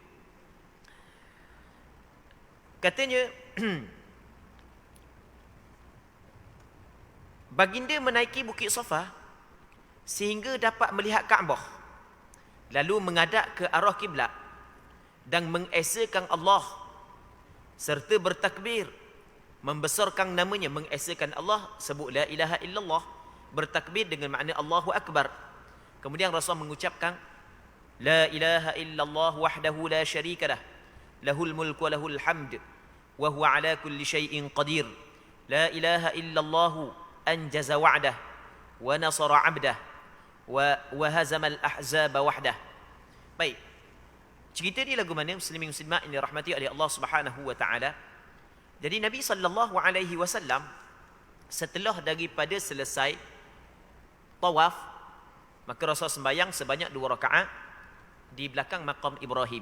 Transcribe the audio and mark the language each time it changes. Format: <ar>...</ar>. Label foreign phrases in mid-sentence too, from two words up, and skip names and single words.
<ms>Katanya baginda menaiki bukit Safa sehingga dapat melihat Kaabah, lalu menghadap ke arah kiblat dan mengesakan Allah serta bertakbir, membesarkan namanya, mengesakan Allah, sebut</ms> <ar>لا إله إلا الله,</ar> <ms>bertakbir dengan makna</ms> <ar>الله أكبر.</ar> <ms>Kemudian Rasul mengucapkan</ms> <ar>لا إله إلا الله وحده لا شريك له, له الملك وله الحمد وهو على كل شيء قدير. لا إله إلا الله أنجز وعده ونصر عبده وهزم الأحزاب وحده.</ar> <ms>Baik. Cerita ni lagu mana muslimin muslimat yang dirahmati oleh Allah</ms> <ar>سبحانه وتعالى.</ar> <ms>Jadi Nabi</ms> <ar>صلى الله عليه وسلم</ar> <ms>setelah daripada selesai tawaf, maka Rasul sembahyang sebanyak 2 rakaat di belakang maqam Ibrahim.</ms>